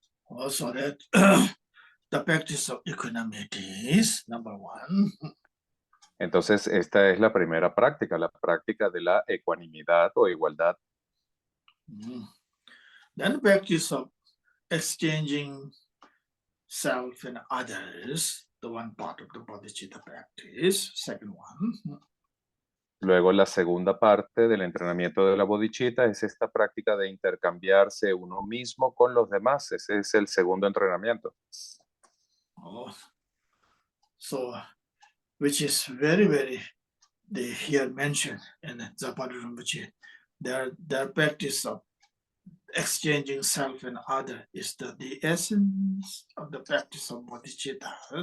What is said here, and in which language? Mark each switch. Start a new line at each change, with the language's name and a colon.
English: Also that the practice of equanimity is number one.
Spanish: Entonces, esta es la primera práctica, la práctica de la ecuanimidad o igualdad.
English: Then the practice of exchanging self and others, the one part of the bodhicitta practice, second one.
Spanish: Luego, la segunda parte del entrenamiento de la bodhicitta es esta práctica de intercambiarse uno mismo con los demás. Ese es el segundo entrenamiento.
English: So, which is very, very, they here mentioned in Zapadu Rinpoche, their practice of exchanging self and other is the essence of the practice of bodhicitta.